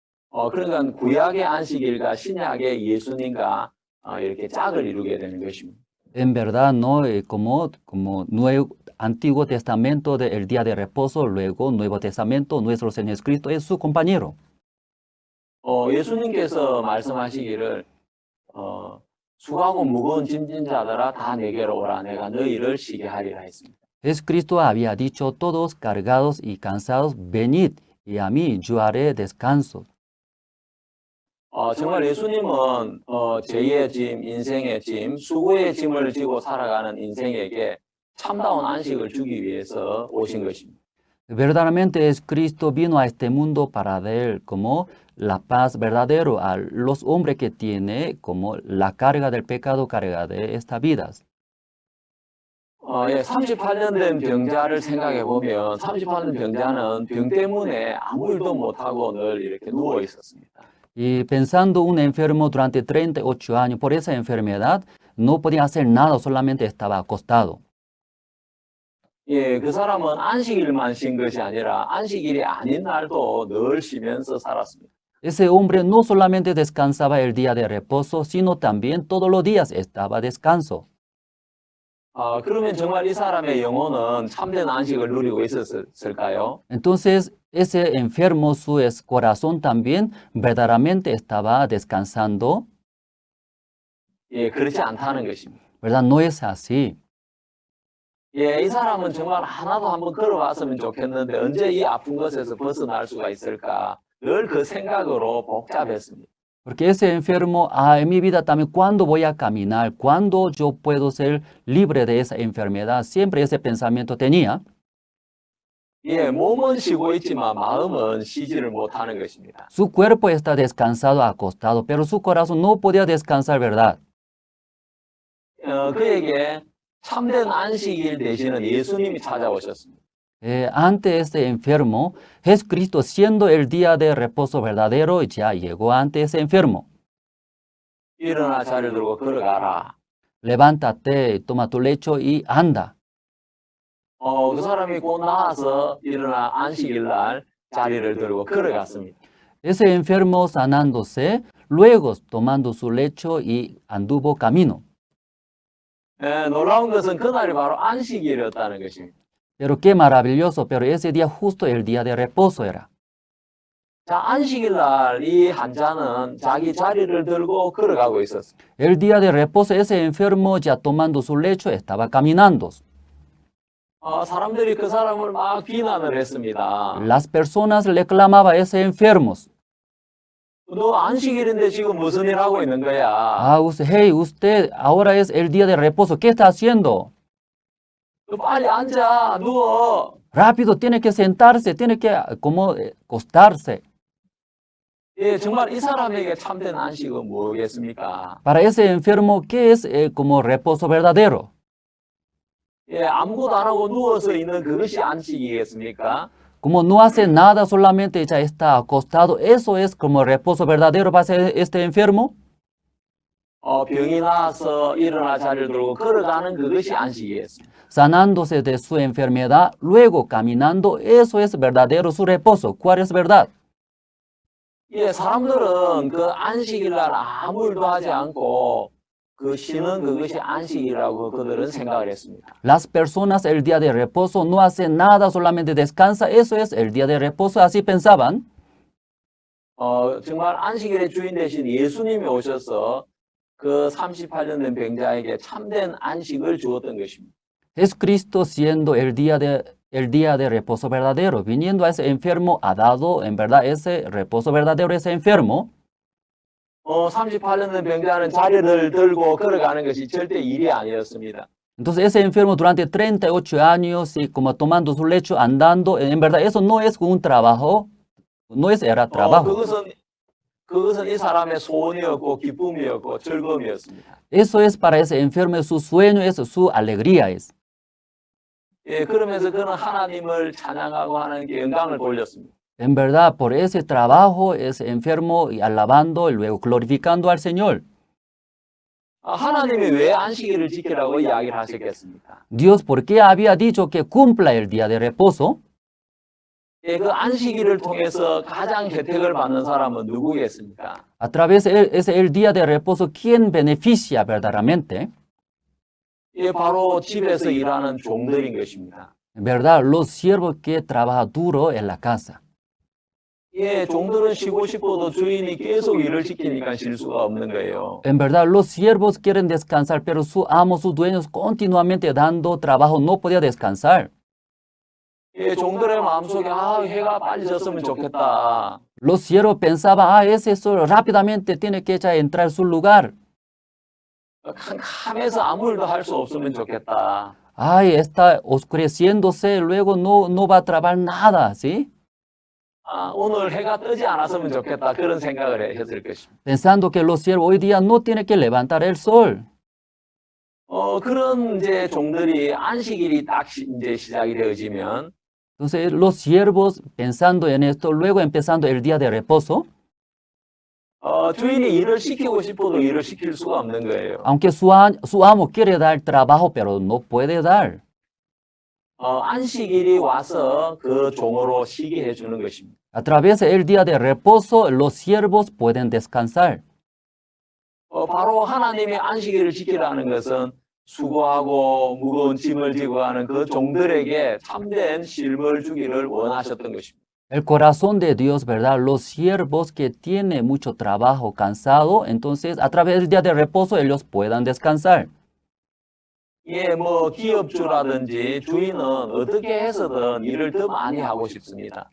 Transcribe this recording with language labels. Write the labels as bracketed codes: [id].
[ko] 그러니까 구약의 안식일과 신약의 예수님과 이렇게 짝을 이루게 되는 것입니다. [es] En verdad, no como Antiguo Testamento del día de reposo, luego Nuevo Testamento, nuestro Señor Jesucristo es su compañero. [ko] 예수님께서 말씀하시기를 수고하고 무거운 짐진 자들아 다 내게로 오라 내가 너희를 쉬게 하리라 했습니다. [es] Jesucristo había dicho, todos cargados y cansados, venid, y a mí yo haré descanso. [ko] 정말 예수님은 죄의 짐, 인생의 짐, 수고의 짐을 지고 살아가는 인생에게 참다운 안식을 주기 위해서 오신 것입니다. [es] Verdaderamente Jesucristo vino a este mundo para dar como la paz verdadero a los hombres que tiene como la carga del pecado, carga de estas vidas. [ko] 38년 된 병자를 생각해 보면 38년 병자는 병 때문에 아무 일도 못하고 늘 이렇게 누워 있었습니다. [es] Y pensando un enfermo durante 38 años por esa enfermedad, no podía hacer nada, solamente estaba acostado. [ko] 그 사람은 안식일만 쉰 것이 아니라 안식일이 아닌 날도 늘 쉬면서 살았습니다. [es] Ese hombre no solamente descansaba el día de reposo, sino también todos los días estaba descanso. [ko] 그러면 정말 이 사람의 영혼은 참된 안식을 누리고 있었을까요? [es] Entonces, ese enfermo, su corazón también verdaderamente estaba descansando. [ko] 그렇지 않다는 것입니다. [es] ¿Verdad? No es así. [ko] 이 사람은 정말 하나도 한번 걸어봤으면 좋겠는데 언제 이 아픈 것에서 벗어날 수가 있을까? 늘 그 생각으로 복잡했습니다. [es] Porque ese enfermo, en mi vida también, ¿cuándo voy a caminar? ¿Cuándo yo puedo ser libre de esa enfermedad? Siempre ese pensamiento tenía. [ko] 몸은 쉬고 있지만 마음은 쉬지를 못하는 것입니다. [es] Su cuerpo está descansado, acostado, pero su corazón no podía descansar, ¿verdad? [ko] 그에게 참된 안식일 되시는 예수님이 찾아오셨습니다. [es] Ante este enfermo, Jesucristo, siendo el día de reposo verdadero, ya llegó ante ese enfermo. [ko] 일어나 자리를 들고 걸어가라. [es] Levántate, toma tu lecho y anda. [ko] 그 사람이 곧 나와서 일어나 안식일 날 자리를 들고 걸어갔습니다. [es] Ese enfermo sanándose, luego tomando su lecho y anduvo camino. [ko] 놀라운 것은 그날이 바로 안식일이었다는 것입니다. [es] Pero qué maravilloso, pero ese día justo el día de reposo era. [ko] 자, 안식일 날 이 환자는 자기 자리를 들고 걸어가고 있었습니다. [es] El día de reposo, ese enfermo ya tomando su lecho estaba caminando. [ko] 사람들이 그 사람을 막 비난을 했습니다. [es] Las personas reclamaban a ese enfermos. [ko] 너 안식일인데 지금 무슨 일 하고 있는 거야? [es] Hey, usted, ahora es el día de reposo, ¿qué está haciendo? [ko] 빨리 앉아, 누워. [es] Rápido, tiene que sentarse, tiene que como acostarse. [ko] 정말 이 사람에게 참된 안식은 뭐겠습니까? [es] Para ese enfermo, ¿qué es como reposo verdadero? [ko] 아무것도 안 하고 누워서 있는 그것이 안식이겠습니까? [es] Como no hace nada, solamente ya está acostado, ¿eso es como reposo verdadero para este enfermo? [ko] 병이 나서 일어나 자리를 들고 걸어가는 그것이 안식이었습니다. [es] Sanándose de su enfermedad, luego caminando, eso es verdadero su reposo. ¿Cuál es verdad? [ko] 사람들은 그 안식일 날 아무 일도 하지 않고 그 쉬는 그것이 안식이라고 그들은 생각을 했습니다. [es] Las personas el día de reposo no hacen nada, solamente descansa, eso es el día de reposo, así pensaban. [ko] 정말 안식일의 주인 되신 예수님이 오셔서 그 38년 된 병자에게 참된 안식을 주었던 것입니다. [es] Jesucristo siendo el día de reposo verdadero, viniendo a ese enfermo, ha dado en verdad ese reposo verdadero a ese enfermo. [ko] 38년 된 병자는 자리를 들고 걸어가는 것이 절대 일이 아니었습니다. [es] Entonces ese enfermo durante 38 años, y como tomando su lecho, andando, en verdad eso no es un trabajo, no era trabajo. [ko] 그것은 이 사람의 소원이었고 기쁨이었고 즐거움이었습니다. [es] Eso es para ese enfermo, su sueño es, su alegría es. [ko] 예, 그러면서 그는 하나님을 찬양하고 하나님께 영광을 돌렸습니다. [es] En verdad, por ese trabajo, ese enfermo y alabando y luego glorificando al Señor. [ko] 하나님이 왜 안식일을 지키라고 이야기를 하셨겠습니까? [es] Dios, ¿por qué había dicho que cumpla el día de reposo? [ko] 예, 그 안식일을 통해서 가장 혜택을 받는 사람은 누구겠습니까? [es] A través de el día de reposo, ¿quién beneficia verdaderamente? [ko] 예, 바로 집에서 일하는 종들인 것입니다. [es] En verdad, los siervos que trabajan duro en la casa. [ko] 예, 종들은 쉬고 싶어도 주인이 계속 일을 시키니까 쉴 수가 없는 거예요. [es] En verdad, los siervos quieren descansar, pero su amo, sus dueños continuamente dando trabajo, no podía descansar. [ko] 예, 종들의 마음속에 해가 빨리 졌으면 좋겠다. [es] Los siervos pensaban, ese sol rápidamente tiene que ya entrar a su lugar. [ko] 캄캄해서 아무 일도 할 수 없으면 좋겠다. [es] Ay, está oscureciéndose, luego no va a trabajar nada, ¿sí? [ko] 오늘 해가 뜨지 않았으면 좋겠다. 그런 생각을 했을 것입니다. [es] Pensando que los siervos hoy día no tienen que levantar el sol. [ko] 그런 이제 종들이 안식일이 딱 이제 시작이 되어지면 [es] Entonces, los siervos, pensando en esto, luego empezando el día de reposo, [ko] 주인이 일을 시키고 싶어도 일을 시킬 수가 없는 거예요. [es] aunque su amo quiere dar trabajo, pero no puede dar. [ko] 안식일이 와서 그 종으로 쉬게 해주는 것입니다. [es] A través del día de reposo, los siervos pueden descansar. [ko] 바로 하나님의 안식일을 지키라는 것은 수고하고 무거운 짐을 지고 하는 그 종들에게 참된 쉼을 주기를 원하셨던 것입니다. [es] El corazón de Dios, ¿verdad? Los siervos que tienen mucho trabajo, cansado, entonces a través del día de reposo ellos puedan descansar. [ko] 예, 기업주라든지 주인은 어떻게 해서든 일을 더 많이 하고 싶습니다.